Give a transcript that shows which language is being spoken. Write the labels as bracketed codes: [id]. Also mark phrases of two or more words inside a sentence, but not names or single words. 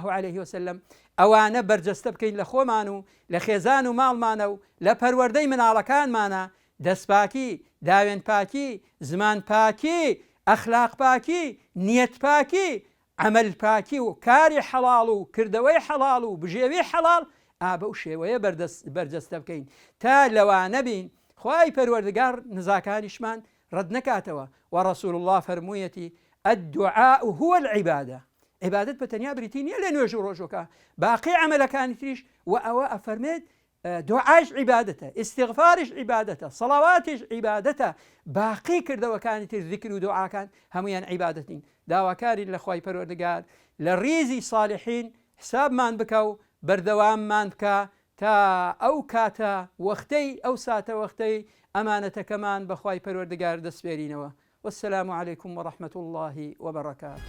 [ar] عليه وسلم، [ckb] ئەوانە بەرجەستە بکەین لە خۆمان و لە خێزان و ماڵمانە و لە پەروەردەی مناڵەکانمانە، دەستپاکی، داوێن پاکی، زمان پاکی، ئەخلاق پاکی، نیەت پاکی، عمل پاکی و کاری حەڵاڵ و کردەوەی حەڵاڵ و بژێوی حەڵاڵ بەو شێوەیە بەرجەستە بکەین تا لەوانە بین خوای پەروەردگار نزاکانیشمان ڕەت نەکاتەوە. و ڕەسوول الله فەرموویەتی [ar] الدعاء هو العبادة، [ckb] عیبادەت بە تەنیا بریتی نییە لە نوێژ و ڕۆژۆکە، باقی عملەکانی تریش و ئەوە ئەفەرمێت دوعاش عیبادەتە، ئیستیغفاریش عیبادەتە، سەڵاواتیش عیبادەتە، باقی کردەوەکانی تر ذیکر و دوعاکان هەمویان عیبادەتین. داواکارین لە خوای پەروەردگار لە ڕیزی صالحین حسابمان بکە و بەردەواممان بکە تا ئەو کاتە وەختەی ئەو ساتە وەختەی ئەمانەتەکەمان بە خوای پەروەردگار دەسپێرینەوە. [ar] والسلام عليكم ورحمة الله وبركاته.